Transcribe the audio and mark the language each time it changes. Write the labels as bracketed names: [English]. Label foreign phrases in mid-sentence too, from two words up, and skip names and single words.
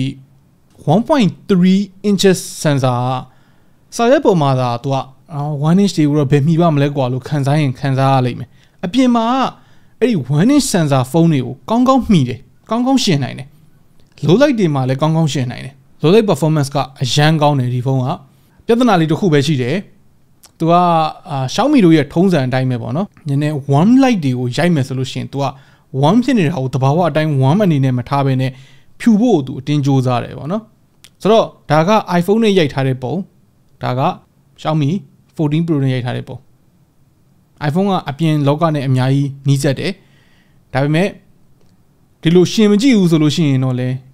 [Burmese] 1.3 [English] inches sensor [Burmese] စာရွက်ပေါ်မှာသာသူက1 inch တွေကိုတော့ဘယ်မှီပါမလဲကွာလို့ခံစားရင်ခံစားရလိမ့်မယ်အပြင်မှာအဲ့ဒီ1 [English] inch sensor [Burmese] ဖုန်းတွေကိုကောင်းကော င်းမှီတယ်ကောင်းကောင်းရှင်းနိုင်တယ် [English] low light [Burmese] တွေမှာလည်းကောင်းကောင်းရှင်းနိုင်တယ် [English] low light performance [Burmese] ကအရန်ကောင်းတယ်ဒီဖုန်းကပြဿနာလေးတစ်ခု ပဲရှိတယ်သူကXiaomi တို့ရဲ့ထုံးစံအတိုင်းပဲပေါ့နော်နည်းနည်း [English] warm light [Burmese] တွေကိုရိုက်မယ်ဆိုလို့ရှိရင်သူက warm ဖြစ်နေတာကိုတဘာဝအတိုင်း warm အနေနဲ့မထားဘဲနဲ့ဖြူဖို့သူအတင်းကြိုးစားတယ်ပေါ့နော်ဆိုတော့ဒါက iPhone နဲ့ရိုက်ထားတဲ့ပုံဒါက Xiaomi 14 Pro နဲ့ရိုက်ထားတဲ့ပုံ iPhone ကအပြင်လောကနဲ့အများကြီးနီးစပ်တယ်ဒါပေမဲ့ဒီလိုရှင်မကြည့်ဘူးဆိုလို့ရှိရင်တော့လေ